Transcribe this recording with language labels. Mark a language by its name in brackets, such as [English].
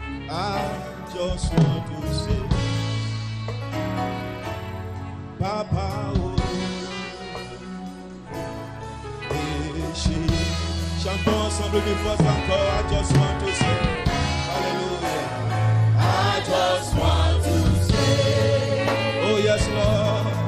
[English] I just want to say, Baba oh, Eshe. [French] Chantons ensemble une fois encore. [English] I just want to say, Hallelujah. I just want to say, oh yes Lord.